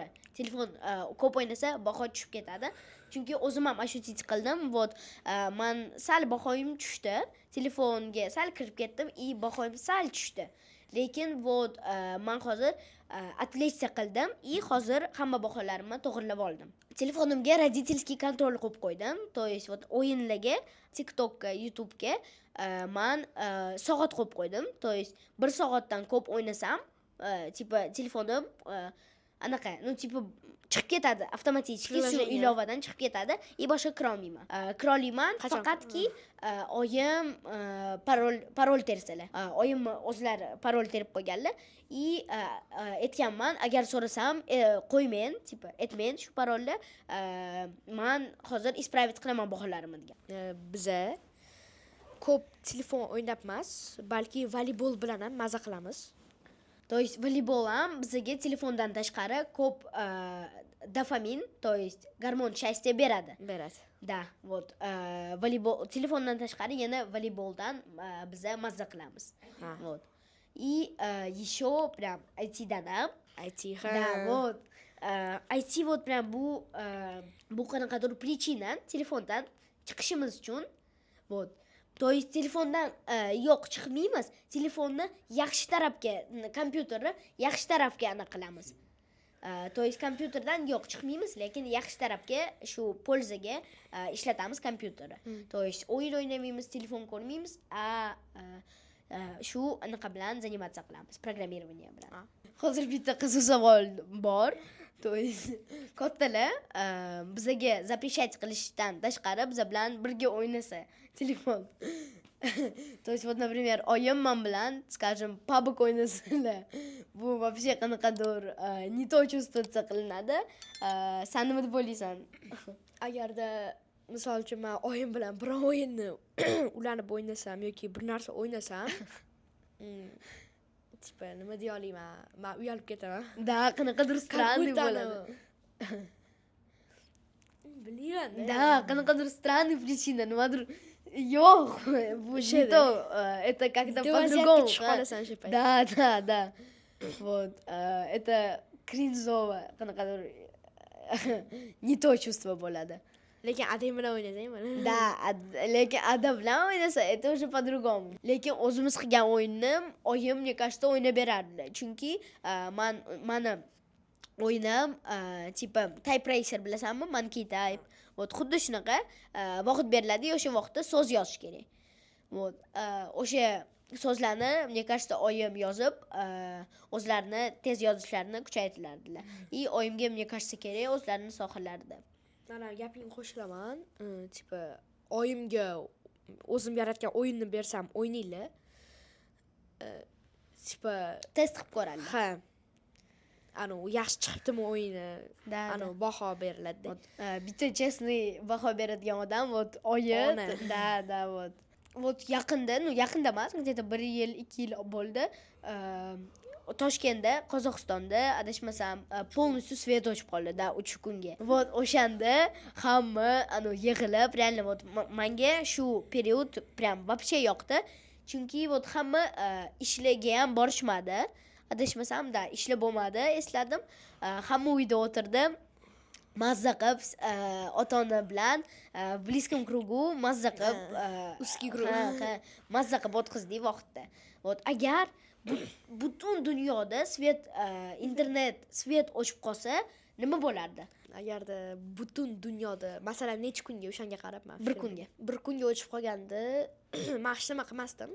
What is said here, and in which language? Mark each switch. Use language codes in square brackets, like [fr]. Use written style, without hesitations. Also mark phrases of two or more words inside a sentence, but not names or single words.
[uz] Telefon ko'p o'ynasa baho tushib ketadi. Chunki o'zim ham ощутить qildim. Вот men sal bahoyim tushdi. Telefonga sal kirib ketdim, bahoyim sal tushdi. lekin вот men hozir отвлечься qildim и hozir hamma baholarimni to'g'rilab oldim. Telefonimga [ru] родительский контроль [uz] qo'yib qo'ydim. [ru] То есть вот [uz] o'yinlarga, TikTokga, YouTube'ga men soat qo'yib qo'ydim. [ru] То есть [uz] 1 soatdan ko'p o'ynasam, tipa telefonim anaqa, [ru] ну типа [uz] chiqib ketadi avtomatik shu ilovadan chiqib ketadi и boshqa kira olmayman. Faqatki oyim parol tersalar. Oyim o'zlari parol terib qo'yganlar и aytganman, agar so'rasam qo'ymen, tipa aytmen shu parolni, men hozir исправить qilaman baholarimni degan. Biza ko'p telefon o'ynab emas, balki voleybol bilan ham maza qilamiz. [ru] То есть [uz] voleybol ham bizga telefondan tashqari ko'p dopamin, [ru] то есть gormon счастья beradi. Да, вот [uz] voleybol telefondan tashqari yana voleyboldan biza mazza qilamiz. [ru] Вот. И еще прям [uz] IT-dan ham, [ru] да, вот. [uz] IT [ru] вот прям [uz] bu qanaqadir prichinan telefondan chiqishimiz uchun, [ru] вот. То есть [uz] telefondan yo'q chiqmaymiz, telefonni yaxshi tarafga, kompyuterni yaxshi tarafga anaqa qilamiz. [ru] То есть [uz] kompyuterdan yo'q chiqmaymiz, lekin yaxshi tarafga shu polzaga ishlatamiz kompyuterni. [ru] То есть [uz] o'yin o'ynamaymiz, telefon ko'rmaymiz, shu anaqa bilan заниматься qilamiz, programmirование bilan. Hozir bitta qiziq savol bor. [ru] То есть [uz] kattalar bizga запрещать qilishdan tashqari biz bilan birga o'ynasa telefon. [ru] То есть вот, например, [uz] oyim men bilan, скажем, PUBG o'ynasalar, bu вообще qanaqadir [ru] не то чувствоваться [uz] qilinadi. Sen nima deb o'ylaysan? Agarda misol uchun men oyim bilan bir o'yinni ulanib o'ynasam yoki bir narsa o'ynasam, tipa nima deya olmayman, men uyalib ketaman. Da, qanaqadir странный bo'ladi. Bilmayman. [ru] Да, qanaqadir странный причина, [uz] nimadir yo'q, bu [ru] не то, это как-то по-другому. Да. Вот, это кринжово, qanaqadir не то чувство bo'ladi. [uz] Lekin adang bilan o'ynasang mana. Да, lekin adam bilan o'ynasa, [ru] это уже по-другому. [uz] Lekin o'zimiz qilgan o'yinni oyim, [ru] мне кажется, [uz] o'ynab berardilar. Chunki mani o'yinam tipa type racer bilasanmi? Monkey type. Вот xuddi shunaqa vaqt beriladi, o'sha vaqtda so'z yozish kerak. Вот o'sha so'zlarni, [ru] мне кажется, [uz] oyim yozib, o'zlarini tez yozishlarini kuchaytirardilar. И oyimga, [ru] мне кажется, [uz] kerak o'zlarini sohalarida. Mana gapingga qo'shilaman. Tipa oyimga o'zim yaratgan o'yinni bersam o'ynaylar. Tipa test qilib ko'radi. Ha. Yaxshi chiqibdimi o'yini? Baho beriladi. Bitta chestный baho beradigan odam, вот oyim. Da, [ru] вот. Вот [uz] yaqinda emas, где-то 1 yil, 2 yil bo'ldi. Toshkentda, Qozog'istonda adashmasam, полностью svet o'chib qoldi, 3 kunga. Вот o'shanda hamma yig'ilib, [ru] реально вот [uz] menga shu period [ru] прям вообще [uz] yoqdi. Chunki вот hamma ishlarga ham borishmadi. Adashmasam, ishlab bo'lmadi, esladim. Hamma uyda o'tirdi. Mazza qilib, ota-ona bilan [ru] в близком кругу [uz] mazza qilib, [ru] узкий круг. [uz] Mazza qilib o'tkazdik vaqtda. Вот agar butun dunyoda internet svet o'chib qolsa, nima bo'lardi? Agarda butun dunyoda, masalan, necha kunga o'shanga qarab, men 1 kunga. 1 kunga o'chib qolganda, men hech nima qilmasdim.